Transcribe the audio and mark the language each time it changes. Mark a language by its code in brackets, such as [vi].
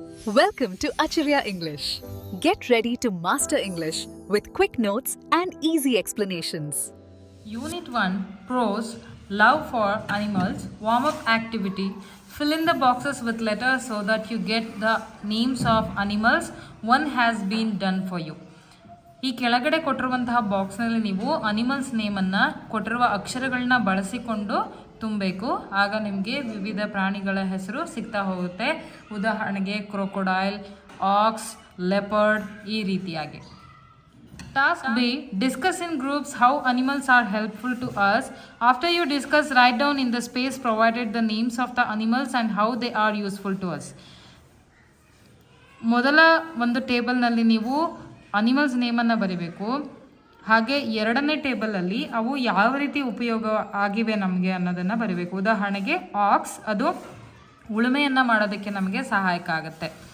[en] Welcome to Acharya English. Get ready to master English with quick notes and easy explanations. Unit 1 Prose Love for Animals Warm up activity. Fill in the boxes with letters so that you get the names of animals. One has been done for you. [kn] ಈ ಕೆಳಗಡೆ ಕೊಟ್ಟಿರುವಂತಹ ಬಾಕ್ಸ್ನಲ್ಲಿ ನೀವು animals ನೇಮನ್ನು ಕೊಟ್ಟಿರುವ ಅಕ್ಷರಗಳನ್ನ ಬಳಸಿಕೊಂಡು ತುಂಬಬೇಕು. ಆಗ ನಿಮಗೆ ವಿವಿಧ ಪ್ರಾಣಿಗಳ ಹೆಸರು ಸಿಗ್ತಾ ಹೋಗುತ್ತೆ. ಉದಾಹರಣೆಗೆ ಕ್ರೊಕೊಡೈಲ್, ಆಕ್ಸ್, ಲೆಪರ್ಡ್ ಈ ರೀತಿಯಾಗಿ. [en] Task B. Discuss in groups how animals are helpful to us. After you discuss, write down in the space provided the names of the animals and how they are useful to us. [kn] ಮೊದಲ ಒಂದು ಟೇಬಲ್ನಲ್ಲಿ ನೀವು animals ನೇಮನ್ನು ಬರೀಬೇಕು. ಹಾಗೆ ಎರಡನೇ ಟೇಬಲಲ್ಲಿ ಅವು ಯಾವ ರೀತಿ ಉಪಯೋಗ ಆಗಿವೆ ನಮಗೆ ಅನ್ನೋದನ್ನು ಬರೀಬೇಕು. ಉದಾಹರಣೆಗೆ ಆಕ್ಸ್, ಅದು ಉಳುಮೆಯನ್ನು ಮಾಡೋದಕ್ಕೆ ನಮಗೆ ಸಹಾಯಕ ಆಗುತ್ತೆ.